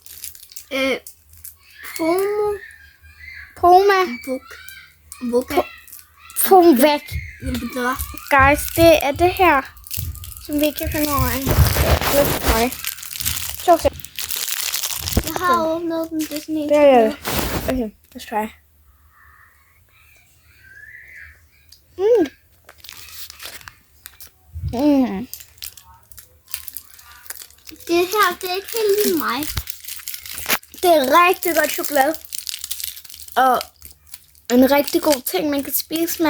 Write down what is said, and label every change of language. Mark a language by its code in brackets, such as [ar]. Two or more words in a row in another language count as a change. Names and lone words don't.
[da] Poma. Pomvæk. Guys, det er det her, som vi kan finde over af. Jeg har åbnet den, det er sådan en. Det er det. [en] Okay, let's try. [da] Det her, det er ikke helt lige mig. Det er rigtig godt chokolade. Og en rigtig god ting, man kan spise.